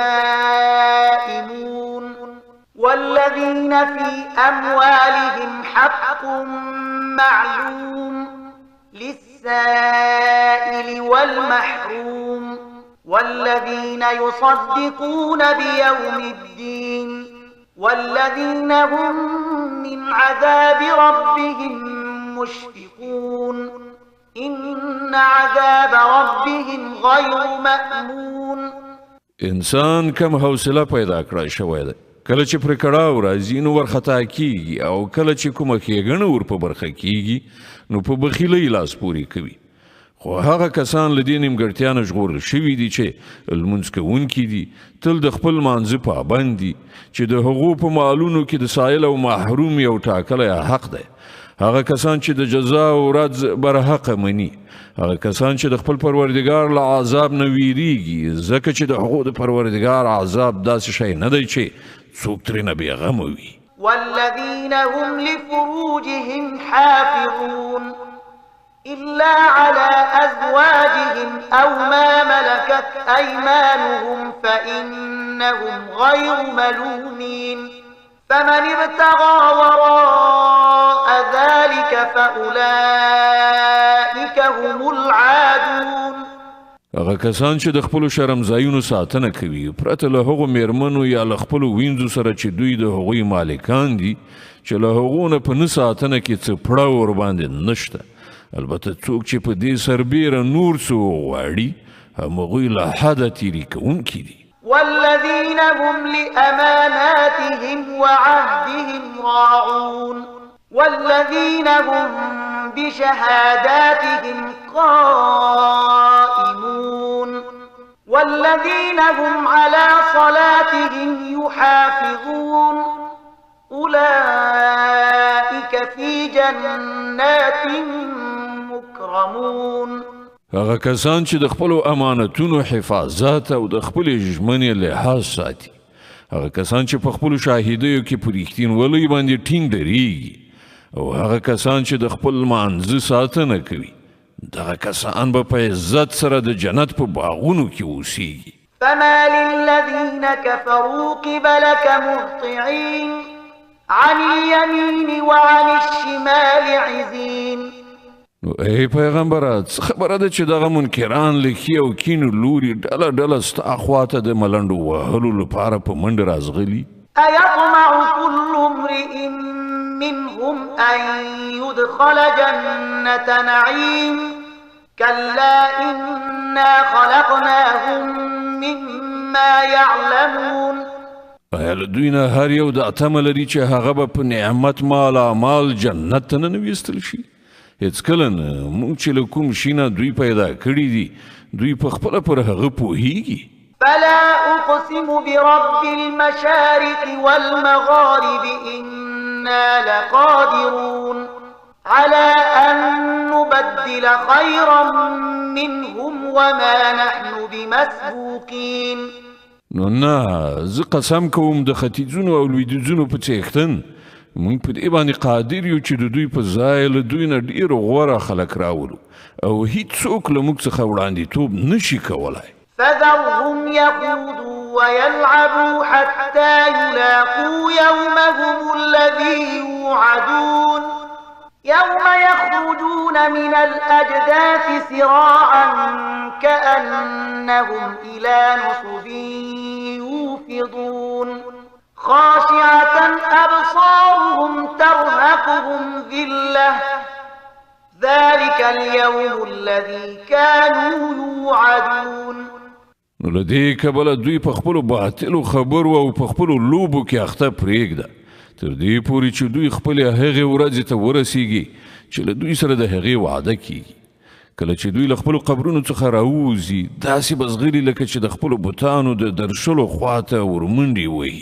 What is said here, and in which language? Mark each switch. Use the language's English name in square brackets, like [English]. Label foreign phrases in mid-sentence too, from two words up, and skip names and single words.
[Arabic] دائمون والذين في أموالهم حق معلوم للسائل والمحروم والذين يصدقون بيوم الدين والذين هم من عذاب ربهم مشفقون إن عذاب ربهم غير مأمون. [Pashto] انسان کم حوصله پیدا کړای شوی دی. کله چې پر کړاو راځي نو ورخطا کیږي او کله چې کومه ښېګڼه ور په برخه کیږي نو په بخیلۍ لاس پورې کوي. خو هغه کسان له دې نیمګړتیا نه ژغورل شوي دي چې لمونځ کوونکي دي تل د خپل مانځه پابند دي چې د هغو په مالونو کې د سایل او محروم یو ټاکلی حق دی. هغه کسان چې د جزا او ورځ برحقه مني. هغه کسان چې د خپل پروردګار له عذاب نه ویریږي ځکه چې د هغو د پروردګار عذاب داسې شی نه دی چې څوک ترېنه بېغمه وي. [Arabic] والذين هم لفروجهم حافظون إلا على أزواجهم أو ما ملكت أيمانهم فإنهم غير ملومين فمن ابتغى وراء ذلك فأولئك هم العادون. [Pashto] هغه کسان چې د خپلو شرمځایونو ساتنه کوي پرته له هغو میرمنو یا له خپلو وینځو سره چې دوی د هغوی مالکان دي چې له هغو نه په نه ساتنه کې څه پړه ورباندې نشته البته څوک چې په دې سربیره نور څه وغواړي همغوی له حده تیري کوونکي دي. [Arabic] والذين هم لأماناتهم وعهدهم راعون والذين هم بشهاداتهم قائمون والذين هم على صلاتهم يحافظون أولئك في جنات مكرمون. [Pashto] هغه کسان چې د خپلو امانتونو حفاظت او د خپلې ژمنې لحاظ ساتي هغه کسان چې په خپلو شاهدیو کې په رښتینولۍ باندې ټینګ درېږي او هغه کسان چې د خپل مانځه ساتنه کوي دغه کسان به په عزت سره د جنت په باغونو کې اوسیږي. [Arabic] فما للذين كفروا قبلك مهطعين عن اليمين وعن الشمال عزين. [Pashto] نو ای پیغمبره څه خبره ده چې دغه منکران له ښي او کیڼ لوري ډله ډله ستا خواته د ملنډو وهلو لپاره په منډه رازغلي. [Arabic] أيطمع كل امرئ منهم أن يدخل جنة نعيم كلا إنا خلقناهم مما يعلمون. [Pashto] آیا له دوی نه هر یو دا تمه لري چې هغه به په نعمت مال جنت ته ننویستل شي؟ هیڅ کله نه. موږ چې له کوم شي نه دوی پیدا کړي دي دوی په خپله پر هغه پوهیږي. [Arabic] فلا أقسم برب المشارق والمغارب إنا لقادرون على أن نبدل خيرا منهم وما نحن بمسبوقين. [Pashto] نو نه زه قسم کوم د ختیځونو او لویدیځونو په څښتن موږ په دې باندې قادر یو چې د دوی په ځای له دوی نه ډېر غوره خلک راولو او هیڅوک له موږ څخه وړاندیتوب نشي کولی. [Arabic] فذرهم يخوضوا ويلعبوا حتى يلاقوا يومهم الذي يوعدون يوم يخرجون من الأجداث سراعا كأنهم إلى نصب يوفضون خاشعة أبصارهم ترهقهم ذلة ذلك اليوم الذي كانوا يوعدون. [Pashto] نو له دې کبله دوی په خپلو باطلو خبرو او په خپلو لوبو کې اخته پرېږده تر دې پورې چې دوی خپلې هغې ورځې ته ورسیږي چې له دوی سره د هغې وعده کیږي. کله چې دوی له خپلو قبرونو څخه راووځي داسې به ځغلي لکه چې د خپلو بتانو د درشلو خواته ورمنډې وهي.